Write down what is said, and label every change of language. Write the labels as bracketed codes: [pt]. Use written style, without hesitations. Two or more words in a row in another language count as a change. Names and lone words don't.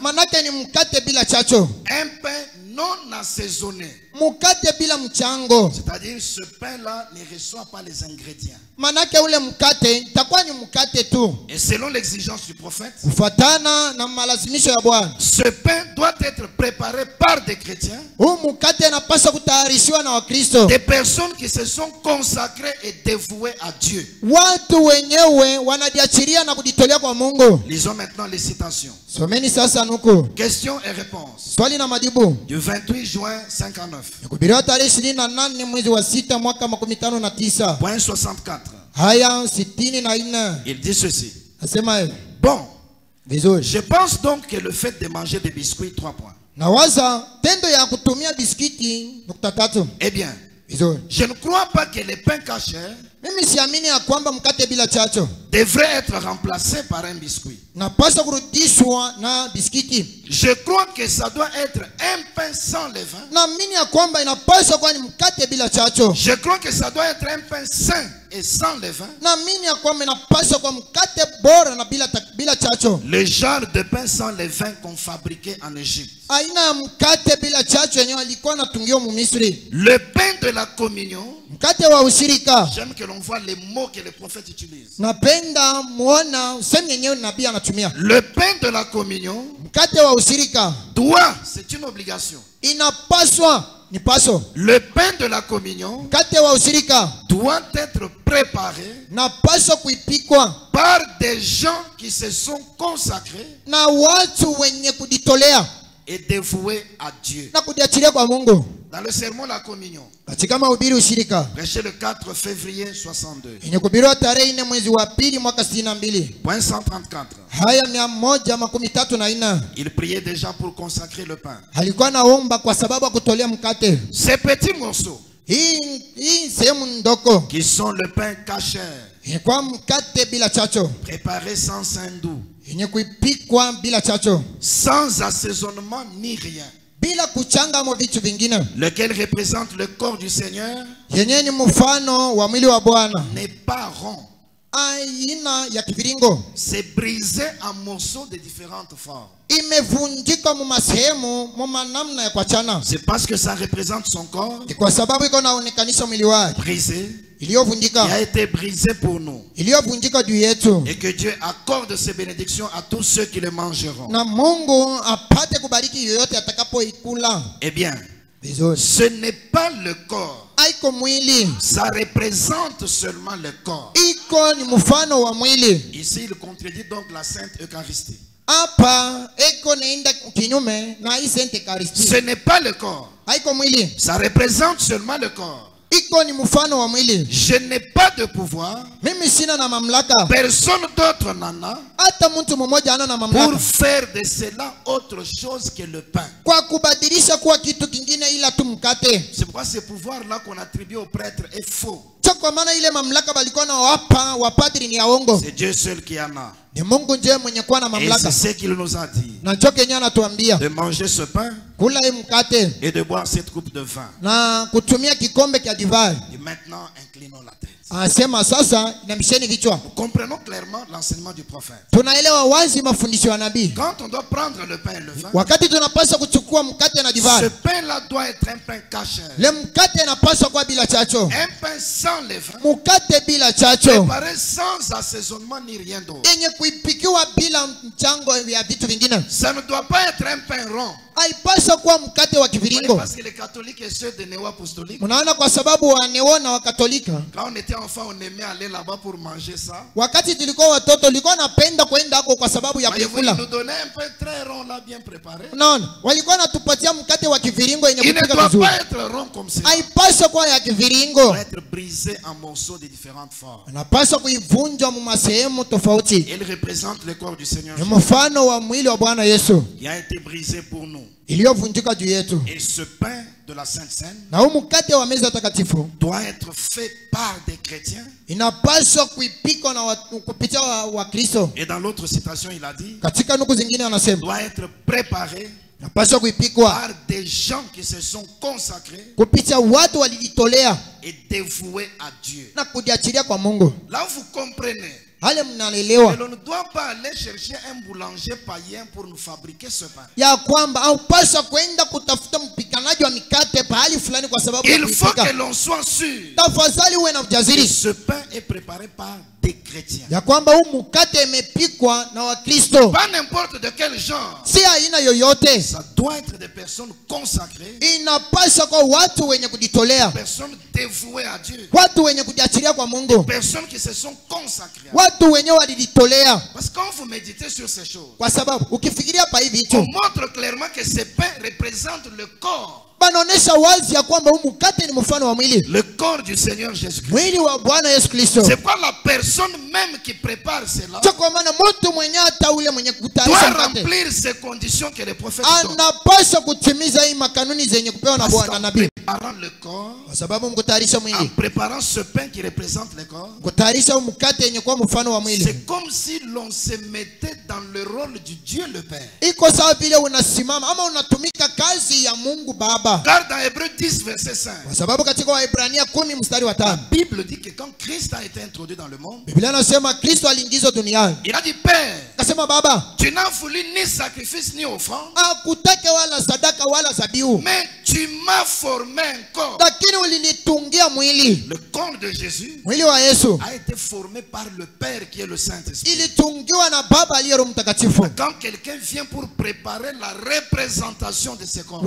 [sw] manake ni mkate bila chacho, [fr] Un pain non assaisonné. [sw] mkate bila mchango. [fr] C'est-à-dire ce pain-là ne reçoit pas les ingrédients. [sw] Manake ule mkate itakuwa ni mkate tu [fr] Et selon l'exigence du prophète, [sw] kufuatana na malazimisho ya Bwana. [fr] ce pain doit être préparé par des chrétiens, [sw] Huu mkate unapaswa kutayarishiwa na Wakristo, [fr] des personnes qui se sont consacrées et dévouées à Dieu. [sw] watu wenyewe wanajiachilia na kujitolea kwa Mungu. [fr] Lisons maintenant les citations. [sw] Someni sasa nuku [fr] Questions et réponses. [sw] swali na majibu. [fr] Du 28 juin 59. [sw] Kuhubiriwa tarehe 28 mwezi wa 6 mwaka 59. [fr] Point 64. [sw] Haya 64. [fr] Il dit ceci. [sw] Nasema hivi. [fr] Bon, [sw] Vizuri. [fr] je pense donc que le fait de manger des biscuits, 3 points. [sw] Nawaza tendo ya kutumia biskiti nukta 3. [fr] Eh bien, [sw] Vizuri. [fr] je ne crois pas que les pains cachés [sw] Mimi siamini ya kwamba mkate bila chacho [fr] devrait être remplacé par un biscuit. [sw] napaswa kurudishwa na biskiti. [fr] Je crois que ça doit être un pain sans levain. [sw] Naamini ya kwamba inapaswa kuwa ni mkate bila chacho. [fr] Je crois que ça doit être un pain sain et sans levain. [sw] Naamini ya kwamba inapaswa kuwa mkate bora na bila chacho. [fr] Le genre de pain sans levain qu'on fabriquait en Égypte. [sw] Aina ya mkate bila chacho yenyewe alikuwa anatungiwa mu Misri. [fr] Le pain de la communion. [sw] Mkate wa ushirika. [fr] J'aime que l'on voit les mots que le prophète utilise. [sw] Napenda muona usemi yenyewe nabii anatumia. [fr] Le pain de la communion [sw] Mkate wa ushirika [fr] doit, c'est une obligation. [sw] inapaswa ni paso. [fr] Le pain de la communion [sw] Mkate wa ushirika [fr] doit être préparé [sw] napaswa kuipikwa [fr] par des gens qui se sont consacrés [sw] na watu wenye kujitolea [fr] et dévoués à Dieu. [sw] na kujiachilia kwa Mungu. [fr] Dans le sermon La Communion, [sw] Katika mahubiri ushirika [fr] prêché le 4 février 62, [sw] yenye kuhubiriwa tarehe 4 mwezi wa 2 mwaka 62. [fr] point 134, [sw] Haya 134. [fr] il priait déjà pour consacrer le pain. [sw] Alikuwa naomba kwa sababu ya kutolea mkate. [fr] Ces petits morceaux [sw] Hii sehemu ndoko [fr] qui sont le pain kasher, [sw] ilikuwa mkate bila chacho, [fr] préparé sans saindoux, doux, [sw] yenye kuipikwa bila chacho, [fr] sans assaisonnement ni rien, [sw] bila kuchanga mo vitu vingine, [fr] lequel représente le corps du Seigneur, [sw] yenye ni mfano wa mwili wa Bwana. [fr] n'est pas rond, [sw] aina ya kiviringo [fr] c'est brisé en morceaux de différentes formes. [sw] imevunjika mu masehemu mu manamna ya kuachana. [fr] C'est parce que ça représente son corps [sw] Ni kwa sababu iko naonekanisha mwili wake [fr] brisé, qui [sw] iliyovunjika, [fr] a été brisé pour nous. [sw] iliyovunjika juu yetu, [fr] Et que Dieu accorde ses bénédictions à tous ceux qui le mangeront. [sw] na Mungu apate kubariki yoyote atakapoikula. [fr] Eh bien, [sw] Vizuri, [fr] ce n'est pas le corps. [sw] haiko mwili, [fr] Ça représente seulement le corps. [sw] iko ni mfano wa mwili. [fr] Ici, il contredit donc la Sainte Eucharistie. [sw] Hapa iko naenda kinyume na hii [fr] Sainte Eucharistie. Ce n'est pas le corps. [sw] Haiko mwili, [fr] Ça représente seulement le corps. [sw] iko ni mfano wa mwili. [fr] Je n'ai pas de pouvoir. [sw] Mimi sina na mamlaka, [fr] Personne d'autre n'en a [sw] hata mtu mmoja ana na [fr] pour [sw] mamlaka [fr] faire de cela autre chose que le pain. [sw] kwa kubadilisha kuwa kitu kingine ila tu mkate. [fr] C'est pourquoi ce pouvoir-là qu'on attribue aux prêtres est faux. [sw] Cho kwa maana ile mamlaka balikuwa na wapa wapadri ni ya uongo. [fr] C'est Dieu seul qui en a. [sw] Ni Mungu ndiye mwenye kuwa na [fr] Et [sw] mamlaka. [fr] c'est ce qu'il nous a dit. [sw] Na cho kenye anatuambia [fr] De manger ce pain [sw] kula hii mkate [fr] et de boire cette coupe de vin. [sw] na kutumia kikombe cha divai. [fr] Et maintenant, inclinons la tête. [sw] Anasema sasa inamisheni vichwa. [fr] Nous comprenons clairement l'enseignement du prophète. [sw] Tunaelewa wazi mafundisho ya nabii. [fr] Quand on doit prendre le pain et le vin, [sw] Wakati tunapaswa kuchukua mkate na [fr] ce [sw] divai, [fr] pain-là doit être un pain caché. [sw] le mkate inapaswa kuwa bila chacho, [fr] Un pain sans levain, [sw] mkate bila chacho, [fr] préparé sans assaisonnement ni rien d'autre. [sw] yenye kuipikiwa bila mchango ya vitu vingine. [fr] Ça ne doit pas être un pain rond. [sw] Haipaswa kuwa mkate wa kiviringo. [fr] Parce que les catholiques et ceux des néo-apostoliques, [sw] Mnaona, kwa sababu waneona wa Katolika, [fr] quand on était enfant, on aimait aller là-bas pour manger ça. [sw] wakati tulikuwa watoto tulikuwa napenda kwenda huko kwa sababu ya [fr] Voyez-vous, [sw] kukula. [fr] ils nous donnaient un pain très rond là, bien préparé. [sw] Unaona, walikuwa natupatia mkate wa kiviringo yenye [fr] Il ne [sw] kupika [fr] doit [sw] vizuri. [fr] pas être rond comme ça. [sw] Haipaswa kuwa ya [fr] Il [sw] kiviringo, [fr] doit être brisé en morceaux de différentes formes. [sw] anapaswa kuivunja mu masehemu tofauti. [fr] Il représente le corps du Seigneur [sw] Ni Jésus, mfano wa mwili wa Bwana Yesu [fr] qui a été brisé pour nous. [sw] iliyovunjika juu yetu. [fr] Et ce pain de la Sainte Seine [sw] Na huu mkate wa meza takatifu [fr] doit être fait par des chrétiens. [sw] inapaswa kuipikwa na kupitia wa Kristo. [fr] Et dans l'autre citation, il a dit, [sw] Katika nuku zingine anasema [fr] doit être préparé [sw] inapaswa kuipikwa [fr] par des gens qui se sont consacrés [sw] kupitia watu walijitolea [fr] et dévoués à Dieu. [sw] na kujiachilia kwa Mungu. [fr] Là, vous comprenez. [sw] Hale [fr] Et [sw] mnalelewa [fr] l'on ne doit pas aller chercher un boulanger païen pour nous fabriquer ce pain. [sw] ya kwamba haupaswa kwenda kutafuta mpikanaji wa mikate pahali fulani kwa sababu ya [fr] Il faut que [sw] kuipika. [fr] l'on soit sûr [sw] Tafadhali uwe na [fr] que [sw] ujasiri [fr] ce pain est préparé par des chrétiens. [sw] ya kwamba huu mkate imepikwa na Wakristo, [fr] Pas n'importe de quel genre. [sw] si aina yoyote. [fr] Ça doit être des personnes consacrées, [sw] Inapaswa kwa watu wenye kujitolea, [fr] personnes dévouées à Dieu, [sw] watu wenye kujiachilia kwa Mungu, [fr] personnes qui se sont consacrées à [sw] watu wenye walijitolea. [fr] Parce que quand vous méditez sur ces choses, [sw] Kwa sababu ukifikiria pa hivi [fr] on [sw] hicho [fr] montre clairement que ces pains représentent le corps. [sw] banaonesha wazi ya kwamba huu mkate ni mfano wa mwili, [fr] Le corps du Seigneur Jésus-Christ. [sw] mwili wa Bwana Yesu Kristo. [fr] C'est quoi la personne même qui prépare cela [sw] Cho kwa maana mtu mwenye hata ule mwenye kutayarisha [fr] doit [sw] mkate [fr] remplir ces conditions que les prophètes donnent. [sw] anapaswa kutimiza hii makanuni zenye kupewa na [fr] Parce [sw] Bwana [fr] qu'en [sw] nabii, [fr] préparant le corps, [sw] kwa sababu mkutayarisha [fr] en [sw] mwili, [fr] préparant ce pain qui représente le corps, [sw] kutayarisha huu mkate yenye kuwa mfano wa mwili, [fr] c'est comme si l'on se mettait dans le rôle du Dieu le Père. [sw] iko sawa vile unasimama ama unatumika kazi ya Mungu Baba, [fr] Car dans Hébreux 10, verset 5, [sw] kwa sababu katika Waebrania 10 mstari wa [fr] la [sw] 5 [fr] Bible dit que quand Christ a été introduit dans le monde, [sw] Biblia inasema Kristo aliingizwa duniani, [fr] il a dit, Père, [sw] akasema Baba, [fr] tu n'as voulu ni sacrifice ni offrande, [sw] akutake wala sadaka wala zabihu, [fr] mais tu m'as formé un corps. [sw] lakini ulinitungia mwili. [fr] Le corps de Jésus [sw] Mwili wa Yesu [fr] a été formé par le Père qui est le Saint-Esprit. [sw] ilitungiwa na Baba aliye Roho Mtakatifu. [fr] Quand quelqu'un vient pour préparer la représentation de ce corps,